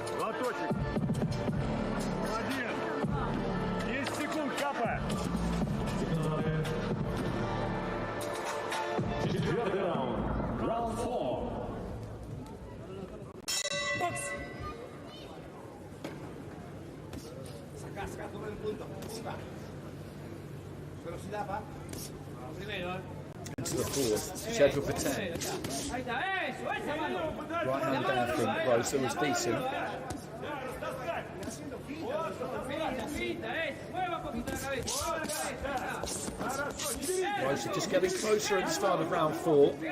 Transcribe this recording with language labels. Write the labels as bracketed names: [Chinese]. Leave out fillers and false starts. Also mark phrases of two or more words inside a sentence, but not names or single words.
[Russian] Лоточек. Молодец. 10 секунд, капа. Четвертый раунд. Раунд 4. Бокс. [Spanish] Saca, todo el punto. Velocidad, va. Primero, [English] Into the fourth, scheduled for 10. Right hand down from Rosa was decent. Rosa just getting closer at the start of round 4.